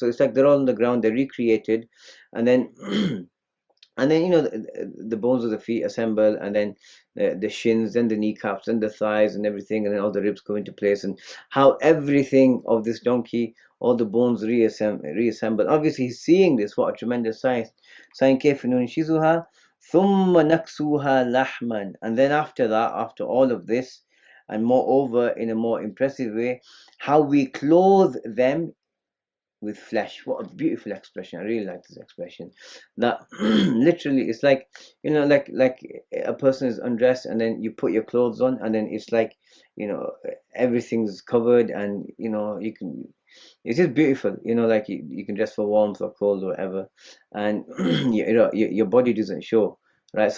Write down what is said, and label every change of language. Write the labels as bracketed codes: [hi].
[en] So it's like they're all on the ground, they're recreated, and then and then the bones of the feet assemble, and then the shins and the kneecaps and the thighs and everything, and then all the ribs go into place, and how everything of this donkey, all the bones reassemble. Obviously he's seeing this. What a tremendous sign. [ar] كيف ننشزها ثم نكسوها لحما. [en] And then after that, after all of this, and moreover in a more impressive way, how we clothe them with flesh. What a beautiful expression. I really like this expression. That literally it's like, like a person is undressed and then you put your clothes on, and then it's like, everything's covered, and you can, it's just beautiful, like you can dress for warmth or cold or whatever, and your body doesn't show, right?